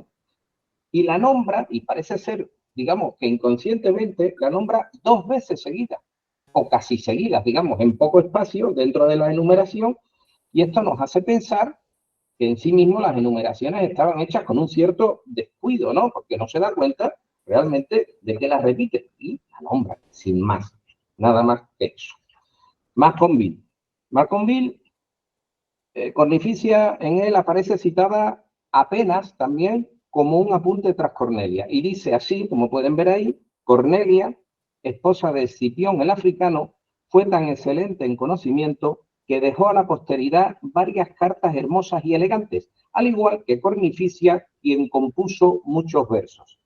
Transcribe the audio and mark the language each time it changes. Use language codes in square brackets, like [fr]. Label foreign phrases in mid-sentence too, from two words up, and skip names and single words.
[es] Y la nombra, y parece ser, digamos, que inconscientemente, la nombra 2 veces seguidas, o casi seguidas, digamos, en poco espacio dentro de la enumeración, y esto nos hace pensar que en sí mismo las enumeraciones estaban hechas con un cierto descuido, ¿no? Porque no se da cuenta realmente de que las repite y la nombra, sin más, nada más que eso. Marconville. Marconville, Cornificia, en él aparece citada apenas también como un apunte tras Cornelia. Y dice así, como pueden ver ahí: Cornelia, esposa de Escipión el africano, fue tan excelente en conocimiento que dejó a la posteridad varias cartas hermosas y elegantes, al igual que Cornificia, quien compuso muchos versos.